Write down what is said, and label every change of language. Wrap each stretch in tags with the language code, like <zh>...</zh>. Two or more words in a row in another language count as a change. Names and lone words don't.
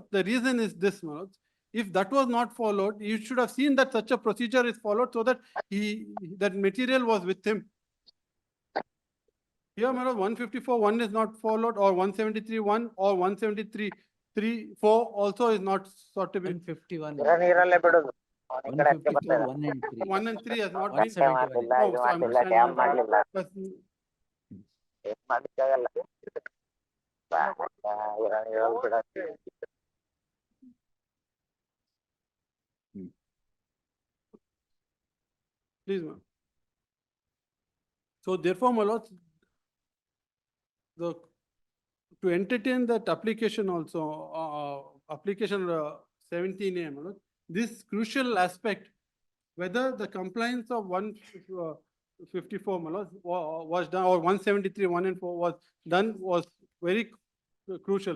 <en>The reason is this, my lord. If that was not followed, you should have seen that such a procedure is followed so that that material was with him. Here, my lord, 154(1) is not followed, or 173(1) or 173(3)(4) also is not sought to be. 151.</en> <kn>ನೀರಲ್ಲೇ ಬಿಡುದು</kn> <en>154, 1 and 3. 1 and 3 has not been. 171.</en> <kn>ಮಾಡ್ಲಿಲ್ಲ</kn> <en>Oh,</en> <kn>ಇದು</kn> <en>so I'm</en> <kn>ಮಾಡಿಲ್ಲ ಡ್ಯಾಮ್ ಮಾಡ್ಲಿಲ್ಲ</kn> <en>But</en> <kn>ಏನ್ ಮಾಡ್ಲಿಕ್ಕಾಗಲ್ಲ ನೀರಲ್ಲಿ ಬಿಡ</kn> <en>please, ma'am. So therefore, my lord, to entertain that application also, application 17A, my lord, this crucial aspect, whether the compliance of 154, my lord, was done, or 173, 1 and 4 was done, was very crucial.</en>